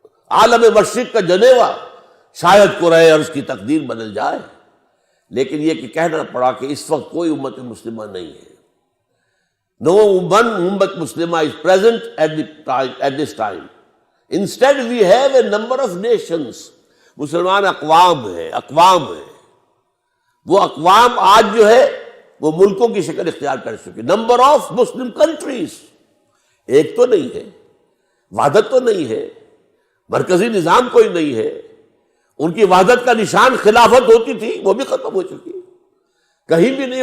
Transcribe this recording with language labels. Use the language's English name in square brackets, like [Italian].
[Urdu] عالم مشرق کا جنیوا، شاید قرائے ارض کی تقدیر بدل جائے، لیکن یہ کہ کہنا پڑا کہ اس وقت کوئی امت مسلمہ نہیں ہے۔ [English] No one ummah Muslimah is present at this time. Instead, we have a number of nations. [Urdu] مسلمان اقوام ہیں. وہ اقوام آج جو ہے وہ ملکوں کی شکل اختیار کر چکے. [English] Number of Muslim countries. [Urdu] ایک تو نہیں ہے، وحدت تو نہیں ہے، مرکزی نظام کوئی نہیں ہے. ان کی وحدت کا نشان خلافت ہوتی تھی، وہ بھی ختم ہو چکی. کہیں بھی نہیں.